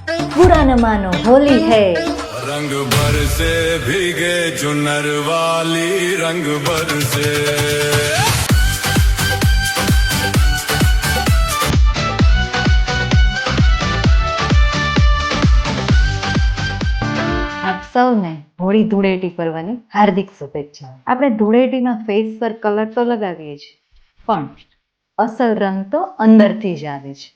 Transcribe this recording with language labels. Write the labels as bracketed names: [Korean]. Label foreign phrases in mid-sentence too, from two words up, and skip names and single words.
[Hindi] बुरा न मानो होली है। रंग बरसे भीगे चुनर वाली रंग बरसे। [Gujarati] આપ સૌને હોળી ધૂળેટી પર્વની હાર્દિક શુભેચ્છાઓ। આપણે ધૂળેટીમાં ફેસ પર કલર તો લગાવીએ છીએ, પણ અસલ રંગ તો અંદરથી જ આવે છે।